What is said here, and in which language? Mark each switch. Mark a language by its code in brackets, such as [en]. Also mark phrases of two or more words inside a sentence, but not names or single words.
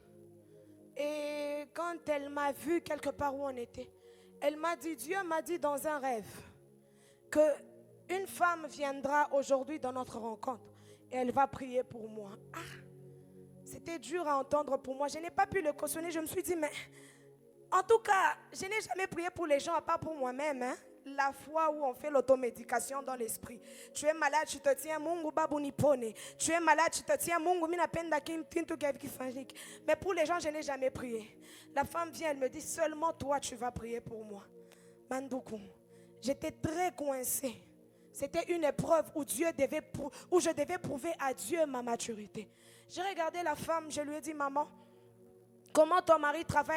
[fr] Et quand elle m'a vu quelque part où on était, elle m'a dit, Dieu m'a dit dans un rêve qu'une femme viendra aujourd'hui dans notre rencontre et elle va prier pour moi. Ah, c'était dur à entendre pour moi. Je n'ai pas pu le cautionner. Je me suis dit, mais en tout cas, je n'ai jamais prié pour les gens à part pour moi-même. Hein? La foi où on fait l'automédication dans l'esprit. Tu es malade, tu te tiens [sw] mungu babu nipone. [fr] Tu es malade, tu te tiens [sw] mungu minapenda kintu kifanyike. [fr] Mais pour les gens, je n'ai jamais prié. La femme vient, elle me dit, seulement toi tu vas prier pour moi. Mandoukou, j'étais très coincée. C'était une épreuve où je devais prouver à Dieu ma maturité. J'ai regardé la femme, je lui ai dit, maman, comment ton mari travaille?